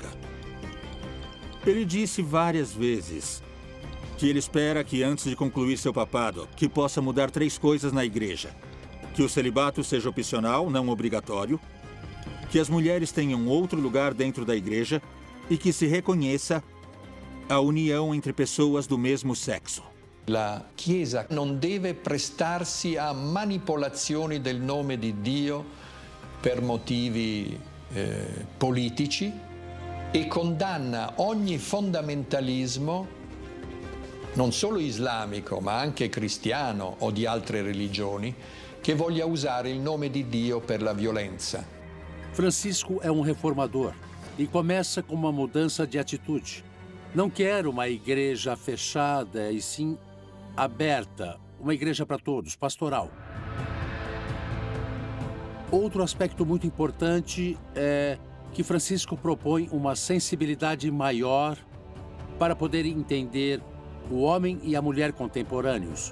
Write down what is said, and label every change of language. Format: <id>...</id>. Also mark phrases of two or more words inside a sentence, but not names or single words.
<pt>Ele disse várias vezes que ele espera que, antes de concluir seu papado, que possa mudar 3 coisas na Igreja. Que o celibato seja opcional, não obrigatório, que as mulheres tenham outro lugar dentro da Igreja e que se reconheça a união entre pessoas do mesmo sexo.</pt> <it>La Chiesa non deve prestarsi a manipolazioni del nome di Dio per motivi politici e condanna ogni fondamentalismo, non solo islamico ma anche cristiano o di altre religioni, che voglia usare il nome di Dio per la violenza.</it> <pt>Francisco é um reformador e começa com uma mudança de atitude. Não quer uma igreja fechada e sim aberta, uma igreja para todos, pastoral. Outro aspecto muito importante é que Francisco propõe uma sensibilidade maior para poder entender o homem e a mulher contemporâneos.</pt>